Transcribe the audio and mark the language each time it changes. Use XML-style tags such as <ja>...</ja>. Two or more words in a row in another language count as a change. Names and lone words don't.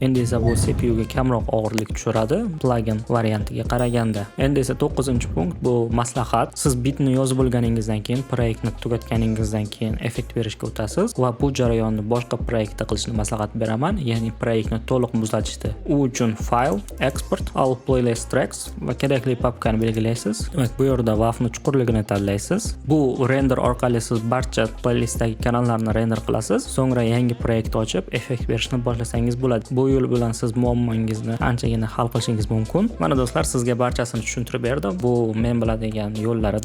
<uz>Endi esa bu CPU ga kamroq og'irlik tushiradi plugin variantiga qaraganda. Endi esa 9-punkt bu maslahat. Siz bitni yozib bo'lganingizdan keyin, proyektni tugatganingizdan keyin effekt berishga o'tasiz va bu jarayonni boshqa proyektda qilishni maslahat beraman, ya'ni proyektni to'liq muzlatishdi. U uchun</uz> <en>file, export, all playlist tracks</en> <uz>va kerakli papkani belgilaysiz. Demak, bu yerda WAV'ni chuqurligini tanlaysiz. Bu render orqali siz barcha playlistdagi kanallarni render qilasiz. So'ngra yangi proyekt ochib, effekt berishni boshlasangiz bo'ladi. Bu yo'l bilan siz muammongizni anchagina hal qilishingiz mumkin. Mana do'stlar, sizga barchasini tushuntirib berdim. Bu men biladigan yo'llarida.</uz>